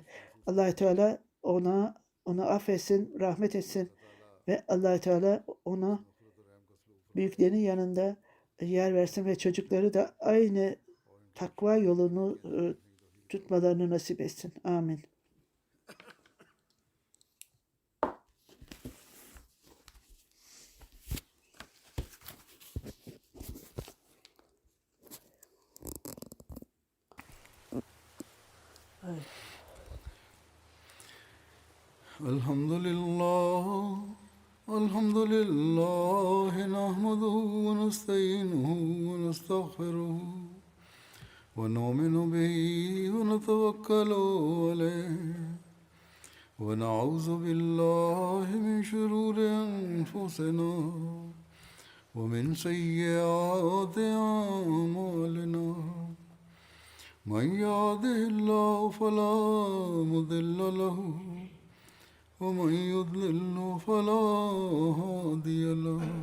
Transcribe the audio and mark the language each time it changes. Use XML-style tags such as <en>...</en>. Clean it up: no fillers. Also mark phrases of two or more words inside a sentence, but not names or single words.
<tr>Allah Teala onu affetsin, rahmet etsin ve Allah Teala ona büyüklerin yanında yer versin ve çocukları da aynı takva yolunu tutmalarını nasip etsin. Amin. Ay.</tr> <ar>الحمد لله نحمده ونستعينه ونستغفره ونؤمن به ونتوكل عليه ونعوذ بالله من شرور أنفسنا ومن سيئات أعمالنا من يهده الله فلا مضل له ومن يضلل فلا هادي له</ar>